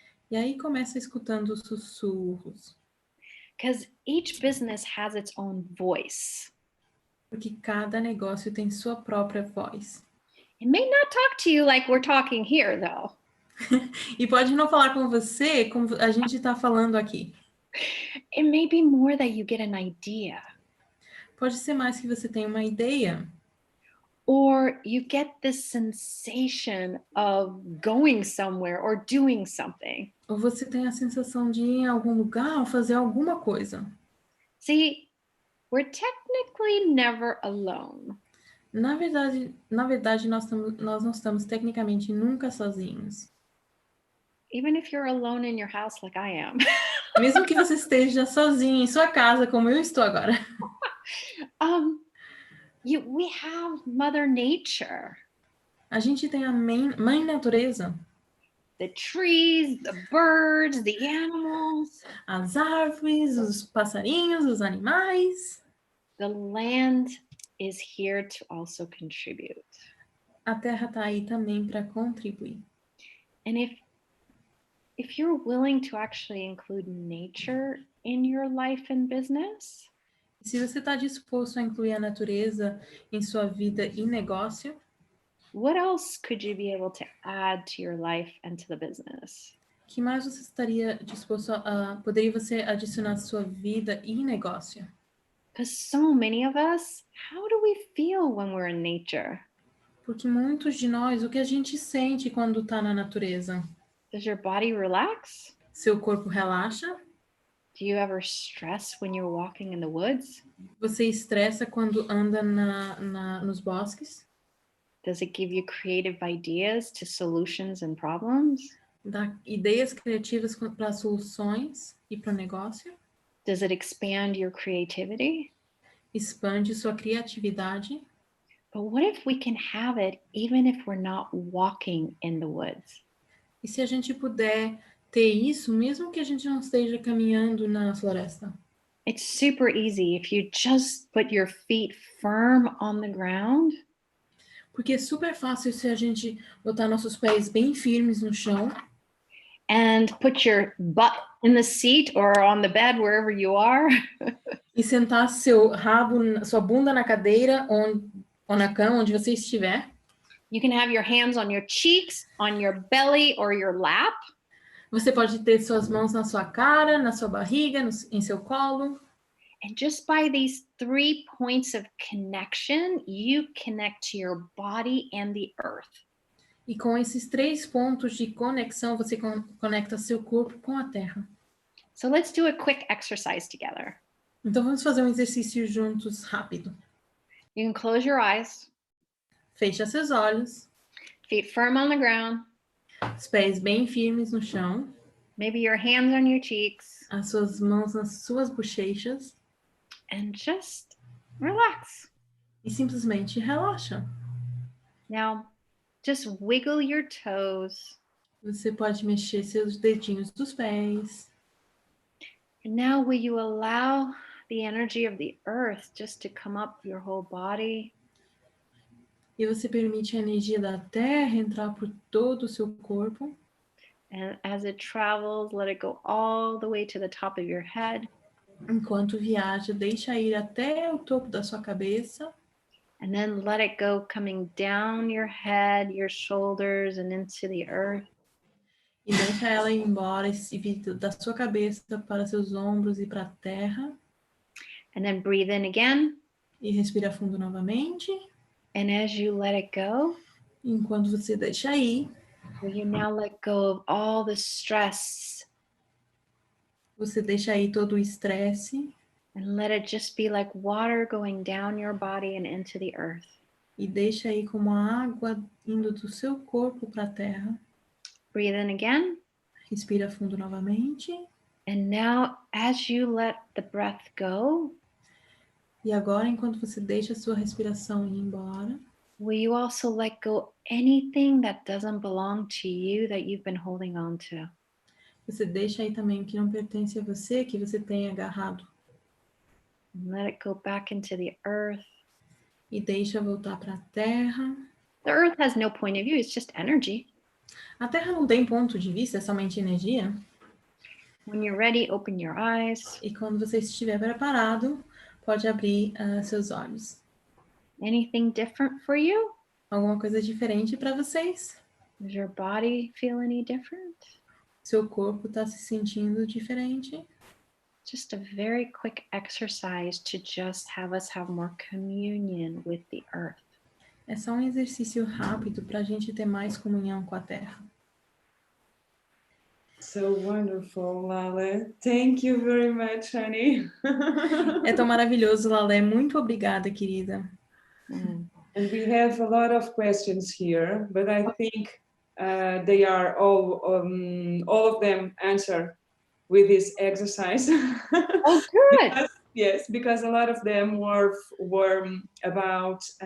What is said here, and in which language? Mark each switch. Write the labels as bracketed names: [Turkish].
[Portuguese] E aí começa escutando os sussurros. [English] Because each business has its own voice. [Portuguese] Porque cada negócio tem sua própria voz. [English] It may not talk to you like we're talking here, though. [Portuguese] E pode não falar com você como a gente está falando aqui. [English] It may be more that you get an idea. [Portuguese] Pode ser mais que você tenha uma ideia. [English] Or you get this sensation of going somewhere or doing something. [Portuguese] Ou você tem a sensação de ir em algum lugar ou fazer alguma coisa. [English] See, we're technically never alone. [Portuguese] Na verdade nós não estamos tecnicamente nunca sozinhos. [English] Even if you're alone in your house like I am. [Portuguese] Mesmo que você esteja sozinho em sua casa, como eu estou agora. [English] We have Mother Nature. [Portuguese] A gente tem a mãe natureza. [English] The trees, the birds, the animals. [Portuguese] As árvores, os passarinhos, os animais. [English] The land is here to also contribute. [Portuguese] A terra está aí também para contribuir. [English] And if you're willing to actually include nature in your life and business, [Portuguese] Se você está disposto a incluir a natureza em sua vida e negócio, [English] what else could you be able to add to your life and to the business? [Portuguese] O que mais você estaria disposto poderia você adicionar à sua vida e negócio? [English] Because so many of us, how do we feel when we're in nature? [Portuguese] Porque muitos de nós, o que a gente sente quando está na natureza? [English] Does your body relax? [Portuguese] Seu corpo relaxa? [English] Do you ever stress when you're walking in the woods? [Portuguese] Você estressa quando anda nos bosques? [English] Does it give you creative ideas to solutions and problems? [Portuguese] Dá ideias criativas para soluções e para o negócio? [English] Does it expand your creativity? [Portuguese] Expande sua criatividade? [English] But what if we can have it even if we're not walking in the woods? [Portuguese] E se a gente puder ter isso, mesmo que a gente não esteja caminhando na floresta? [English] It's super easy if you just put your feet firm on the ground. [Portuguese] Porque é super fácil se a gente botar nossos pés bem firmes no chão [English] And put your butt in the seat or on the bed, wherever you are. [Portuguese] e sentar seu rabo, sua bunda na cadeira ou na cama, onde você estiver. [English] You can have your hands on your cheeks, on your belly, or your lap. [Portuguese] Você pode ter suas mãos na sua cara, na sua barriga, em seu colo. [English] And just by these 3 points of connection, you connect to your body and the earth. [Portuguese] E com esses 3 pontos de conexão, você conecta seu corpo com a terra. [English] So let's do a quick exercise together. [Portuguese] Então vamos fazer um exercício juntos rápido. [English] You can close your eyes, [Portuguese] Feche seus olhos, [English] feet firm on the ground, [Portuguese] os pés bem firmes no chão, [English] maybe your hands on your cheeks, [Portuguese] as suas mãos nas suas bochechas [English] and just relax. [Portuguese] e simplesmente relaxa. [English] Now, just wiggle your toes. [Portuguese] Você pode mexer seus dedinhos dos pés. [English] And now will you allow the energy of the earth just to come up your whole body? [Portuguese] E você permite a energia da terra entrar por todo o seu corpo. [English] And as it travels, let it go all the way to the top of your head. [Portuguese] Enquanto viaja, deixa ir até o topo da sua cabeça. [English] And then let it go coming down your head, your shoulders, and into the earth. [Portuguese] E deixa ela ir embora e vir da sua cabeça para seus ombros e para a terra. [English] And then breathe in again. [Portuguese] E respira fundo novamente. [English] And as you let it go, [Portuguese] Enquanto você deixa ir, [English] will you now let go of all the stress [Portuguese] você deixa ir todo o estresse [English] and let it just be like water going down your body and into the earth. [Portuguese] e deixa ir como a água indo do seu corpo para a terra. [English] Breathe in again. [Portuguese] Respira fundo novamente. [English] And now, as you let the breath go, [Portuguese] E agora, enquanto você deixa a sua respiração ir embora, [English] will you also let go anything that doesn't belong to you that you've been holding on to? [Portuguese] você deixa aí também o que não pertence a você, que você tem agarrado. [English] And let it go back into the earth. [Portuguese] E deixa voltar para a terra. [English] The earth has no point of view, it's just energy. [Portuguese] A terra não tem ponto de vista, é somente energia. [English] When you're ready, open your eyes. [Portuguese] E quando você estiver preparado, pode abrir seus olhos. [English] Anything different for you? [Portuguese] Alguma coisa diferente para vocês? [English] Does your body feel any different? [Portuguese] Seu corpo está se sentindo diferente? [English] Just a very quick exercise to just have us have more communion with the earth. [Portuguese] É só um exercício rápido para a gente ter mais comunhão com a terra. [English] So wonderful, Laleh. Thank you very much, honey. [Portuguese] É tão maravilhoso, Laleh. Muito obrigada, querida. [English] And we have a lot of questions here, but I think they are all of them answered with this exercise. Oh, good. Yes, because a lot of them were about.